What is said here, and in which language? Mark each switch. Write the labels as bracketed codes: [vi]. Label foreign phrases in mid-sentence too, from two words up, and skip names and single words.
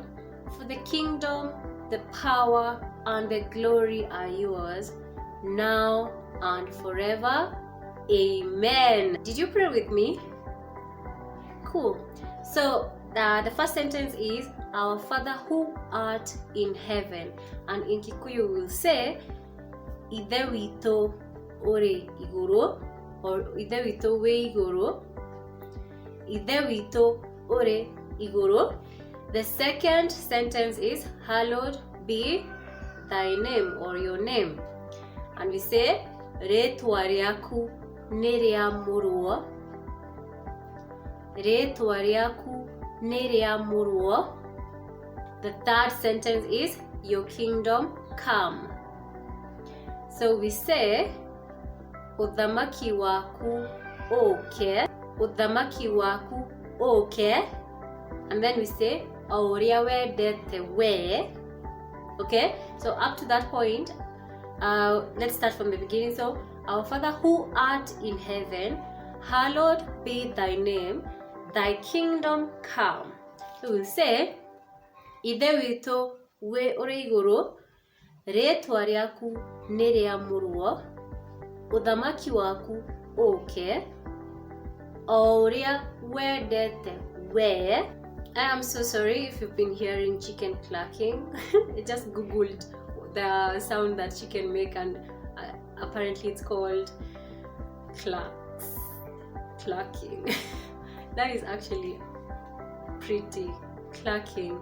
[en] For the kingdom, the power, and the glory are yours, now and forever. Amen. Did you pray with me? Cool. So the first sentence is, Our Father who art in heaven, and in Kikuyu we will say [ki] Ithe witũ ũrĩ igũrũ, [en] or [ki] Ithe witũ wĩ igũrũ. Ithe witũ ũrĩ igũrũ. [en] The second sentence is, hallowed be thy name, or your name, and we say [ki] rĩĩtwa rĩaku nĩ rĩamũrwo. Rĩĩtwa rĩaku nĩ rĩamũrwo. [en] The third sentence is, your kingdom come. So we say [ki] ũthamaki waku ũũke. Ũthamaki waku ũũke. [en] And then we say [ki] o ũrĩa wendete we. [en] Okay, so up to that point, let's start from the beginning. So, Our Father who art in heaven, hallowed be thy name, thy kingdom come. So we'll say [ki] Ithe witũ ũrĩ igũrũ, rĩĩtwa rĩaku nĩ rĩamũrwo, ũthamaki waku ũũke, o ũrĩa wendete we. [en] I am so sorry if you've been hearing chicken clucking. I just googled the sound that chicken make, and apparently it's called clucking. That is actually pretty clucking.